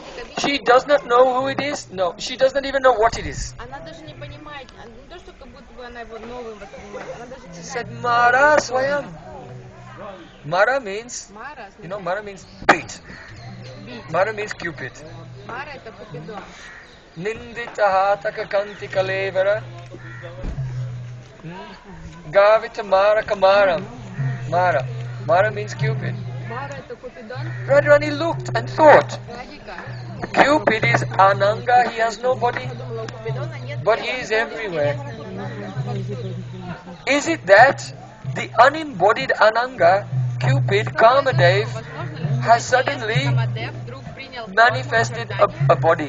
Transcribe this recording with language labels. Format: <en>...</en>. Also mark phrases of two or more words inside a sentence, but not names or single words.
<en>She does not know who it is. No, she does not even know what it is. She said,</en> <sa>Mara Swayam.</sa> <en>Mara means, Mara means beat. Mara means Cupid.</en> <sa>Nindita hataka kanti kalevara. Gavita Mara Kamaram.</sa> <en>Mara means Cupid. Radharani looked and thought, Cupid is Ananga, he has no body, but he is everywhere. Is it that the unembodied Ananga, Cupid, Kamadev, has suddenly manifested a body?</en>